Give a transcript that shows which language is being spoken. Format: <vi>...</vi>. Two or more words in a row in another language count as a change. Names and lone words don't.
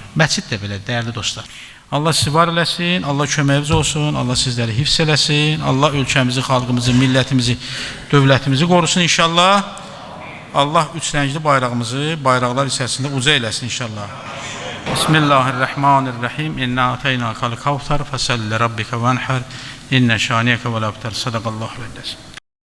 <az>Məscid də belə, dəyərli dostlar. Allah sizi var eləsin, Allah köməyiniz olsun, Allah sizləri hifz eləsin, Allah ölkəmizi, xalqımızı, millətimizi, dövlətimizi qorusun inşallah. Allah üç rəngli bayrağımızı bayraqlar içərisində uca eləsin inşallah.</az> <ar>Bismillahirrahmanirrahim. إنا أعطيناك الكوثر فصل لربك وانحر. إن شانئك والأبتر. صدق الله و</ar>